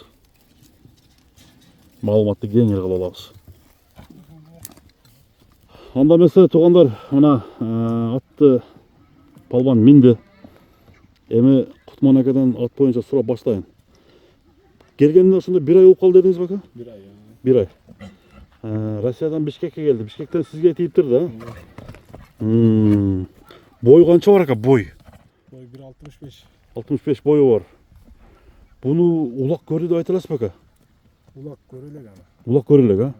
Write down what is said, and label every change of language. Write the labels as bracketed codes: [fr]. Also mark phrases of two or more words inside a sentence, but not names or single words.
[ky] Маалыматты кеңири кылып алабыз. Анда эмесе туугандар, мына атты палбан минди. Эми Кутман акадан ат боюнча сурап баштайын. Келгенде ошондо бир ай болуп калды дедиңиз бака? Бир ай. Бир ай. Россиядан Бишкекке келди. Бишкектен сизге тийиптир да? Бою канча бар ака, бой? Бой 1.65. 65 бою бар. Буну улак көрдү деп айта аласыз бака? Улак көрөлөк ана. Улак көрөлөк, а?